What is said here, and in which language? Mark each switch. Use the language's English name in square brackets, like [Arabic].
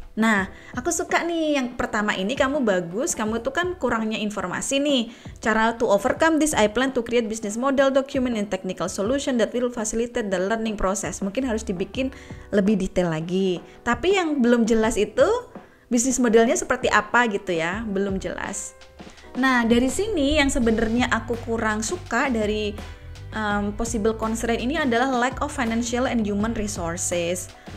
[Indonesian] Nah, aku suka nih yang pertama ini, kamu bagus, kamu tuh kan kurangnya informasi nih. [English] Cara to overcome this, I plan to create business model, document, and technical solution that will facilitate the learning process. [Indonesian] Mungkin harus dibikin lebih detail lagi. Tapi yang belum jelas itu, bisnis modelnya seperti apa gitu ya, belum jelas. Nah, dari sini yang sebenarnya aku kurang suka dari possible constraint ini adalah [English] lack of financial and human resources.